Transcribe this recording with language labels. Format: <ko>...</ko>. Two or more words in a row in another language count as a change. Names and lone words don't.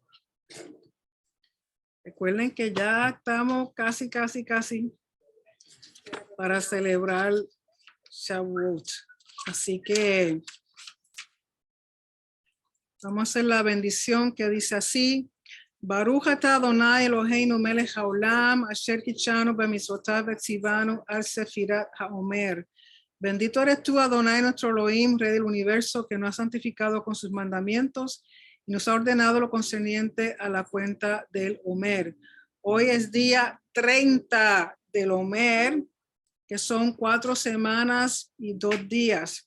<es>Recuerden que ya estamos casi para celebrar Shavuot. Así que vamos a hacer la bendición que dice así.</es> <he>ברוך אתה אדוני אלוהינו מלך העולם אשר קדשנו במצוותיו וצונו על ספירת העומר.</he> <es>Bendito eres tú, Adonai, nuestro Elohim, Rey del universo, que nos ha santificado con sus mandamientos y nos ha ordenado lo concerniente a la cuenta del Omer. Hoy es día 30 del Omer, que son 4 semanas y 2 días.</es>